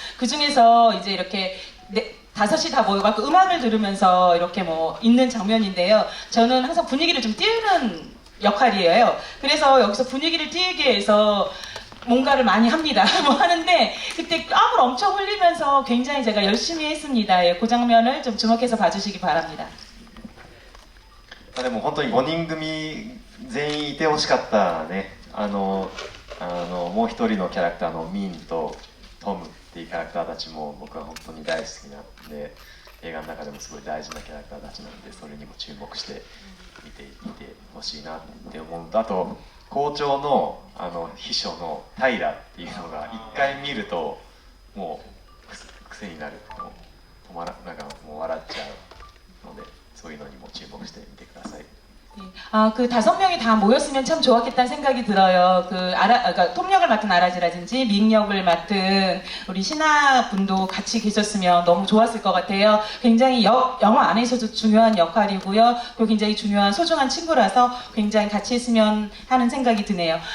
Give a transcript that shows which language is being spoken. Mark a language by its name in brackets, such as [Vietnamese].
[Korean] 그 중에서 이제 이렇게 5이 다 모여갖고 음악을 들으면서 이렇게 뭐 있는 장면인데요. 저는 항상 분위기를 좀 띄우는 역할이에요. 그래서 여기서 분위기를 띄우기 위해서 뭔가를 많이 합니다. 뭐 하는데 그때 땀을 엄청 흘리면서 굉장히 제가 열심히 했습니다. 예, 그 장면을 좀 주목해서 봐주시기 바랍니다. [Japanese] でも本当に5人組全員いてほしかったね。もう一人のキャラクターのミンとトムっていうキャラクターたちも僕は本当に大好きなんで、映画の中でもすごい大事なキャラクターたちなんで、それにも注目して見ていてほしいなって思うのと、あと校長の秘書のタイラっていうのが一回見るともう癖になる、もうなんかもう笑っちゃうので、そういうのにも注目してみてください。 [Korean] 그 5명이 다 모였으면 참 좋았겠다는 생각이 들어요. 그러니까 톱역을 맡은 아라지라든지 밍역을 맡은 우리 신하 분도 같이 계셨으면 너무 좋았을 것 같아요. 굉장히 영화 안에서도 중요한 역할이고요. 그리고 굉장히 중요한 소중한 친구라서 굉장히 같이 했으면 하는 생각이 드네요.